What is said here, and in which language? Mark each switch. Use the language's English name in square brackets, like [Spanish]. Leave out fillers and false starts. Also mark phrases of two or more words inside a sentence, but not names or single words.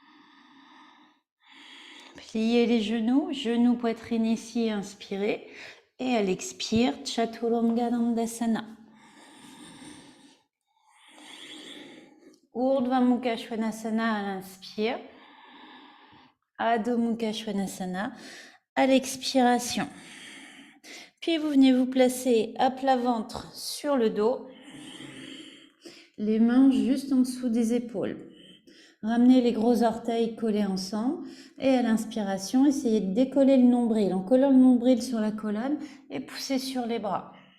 [French] Pliez les genoux, genoux, poitrine ici, inspirez. Et à l'expire, Chaturanga Dandasana. Urdhva Mukha Svanasana à l'inspire. Adho Mukha Svanasana à l'expiration. Puis vous venez vous placer à plat ventre sur le dos. Les mains juste en dessous des épaules. Ramenez les gros orteils collés ensemble. Et à l'inspiration, essayez de décoller le nombril en collant le nombril sur la colonne et poussez sur les bras.